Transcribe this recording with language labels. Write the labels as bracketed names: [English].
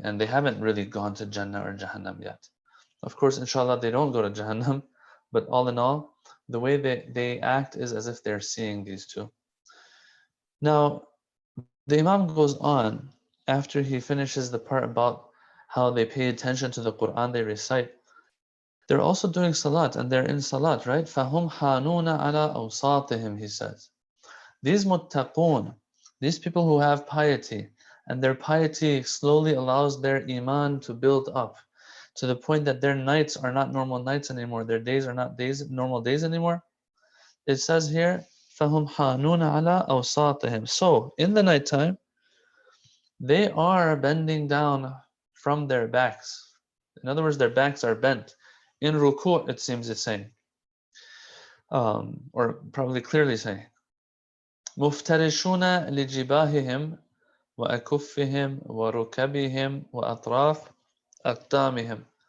[English] And they haven't really gone to Jannah or Jahannam yet. Of course, inshallah, they don't go to Jahannam, but all in all, the way they act is as if they're seeing these two. Now, the Imam goes on after he finishes the part about how they pay attention to the Quran they recite. They're also doing salat and they're in salat, right? [Arabic] فَهُمْ حَانُونَ عَلَىٰ أَوْسَاطِهِم, [English] he says. These muttaqun, these people who have piety, and their piety slowly allows their iman to build up to the point that their nights are not normal nights anymore, their days are not normal days anymore. It says here, [Arabic] فَهُمْ حَانُونَ عَلَىٰ أَوْسَاطِهِم. [English] So, in the nighttime, they are bending down from their backs. In other words, their backs are bent. In ruku', it seems it's saying, or probably clearly saying, [Arabic] مُفْتَرِشُونَ لِجِبَاهِهِمْ وَأَكُفِّهِمْ وَرُكَبِهِمْ وَأَطْرَافِ أَقْدَامِهِمْ.